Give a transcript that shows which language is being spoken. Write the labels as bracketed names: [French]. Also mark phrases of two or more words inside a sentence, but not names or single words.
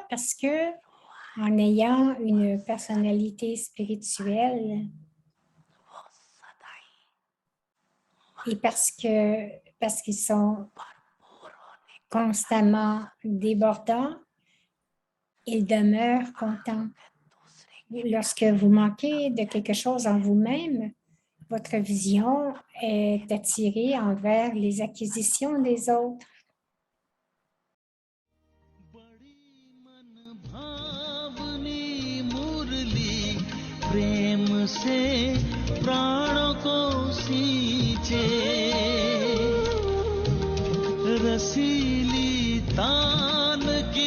[French] Parce que en ayant une personnalité spirituelle et parce qu'ils sont constamment débordants, ils demeurent contents. Lorsque vous manquez de quelque chose en vous-même, votre vision est attirée envers les acquisitions des autres. [Hindi] प्रेम से प्राणों को सींचे रसीली तान की